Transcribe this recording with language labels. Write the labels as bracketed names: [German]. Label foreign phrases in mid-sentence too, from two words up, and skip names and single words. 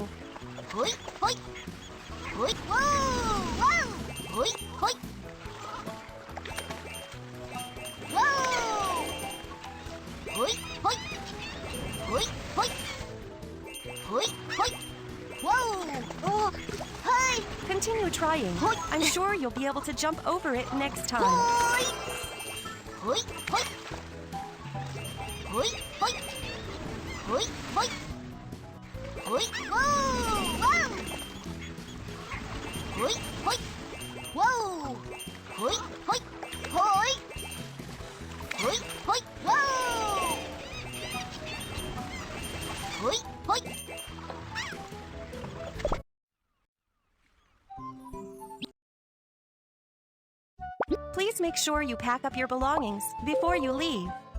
[English] Hoi, hoi. Hoi, whoa, whoa. Hoi, hoi. Whoa. Hoi, hoi. Hoi, hoi. Hoi, hoi. Whoa. Oh, hi. Continue trying. Hoi. I'm sure you'll be able to jump over it next time. Hoi. Hoi, hoi. Hoi, hoi. Hoi, hoi. Hoi, whoa, whoa. Hoi, hoi. Whoa. Hoi, hoi. Hoi. Hoi, hoi. Whoa. Hoi, hoi. Please make sure you pack up your belongings before you leave.